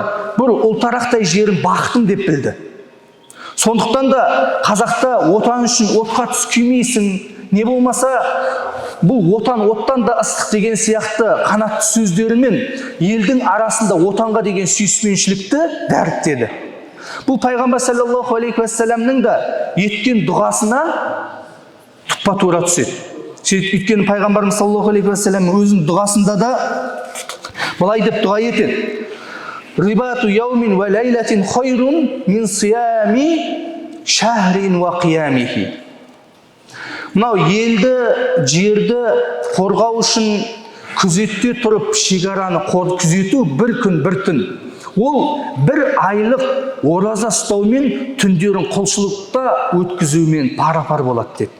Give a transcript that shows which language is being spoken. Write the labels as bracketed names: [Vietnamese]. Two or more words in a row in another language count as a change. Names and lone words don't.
[Kazakh] Бір ұлтарақтай жерін бақтым деп білді. Сондықтан да қазақта отан үшін отқа түс күймейсің, не болмаса бұл отан оттан да ыстық деген сияқты қанатты сөздерімен елдің арасында отанға деген сүйіспеншілікті дәріптеді. Бұл пайғамбар [Arabic] صلى الله عليه وسلم [Kazakh] да еткен дұғасына тұпа тура түседі. Өйткені пайғамбарымыз [Arabic] صلى الله عليه وسلم [Kazakh] өзінің дұғасында да былай деп дұға етеді: [Arabic] رباط يوم وليلة خير من صيام شهر وقيامه. [Kazakh] Мынау елді, жерді қорғау үшін күзетте тұрып, шекараны күзету бір күн, бір түн. Ол бір айлық ораза ұстаумен, түндерін құлшылықта өткізумен пара-пар болады деп.